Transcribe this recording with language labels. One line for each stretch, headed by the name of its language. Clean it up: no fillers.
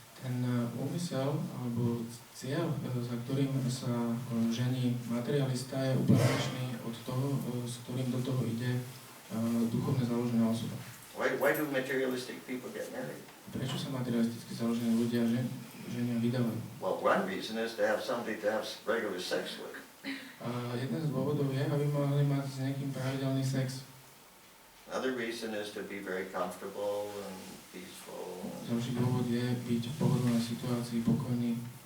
Slovak: Ten úmysel alebo cieľ, za ktorým sa žení materialista, je úplne odlišný od toho, s ktorým do toho ide duchovne založená osoba.
English: Why do materialistic people get married?
Slovak: Prečo sa materialisticky založení ľudia ženia vydávajú?
English: Well, one reason is to have somebody to have regular sex with.
Slovak: A jeden z dôvodov je, aby mohli mať s niekým pravidelný sex.
English: Another reason is to be very comfortable and peaceful.
Slovak: Ďalší dôvod je byť v pohodlnej situácii, pokojný.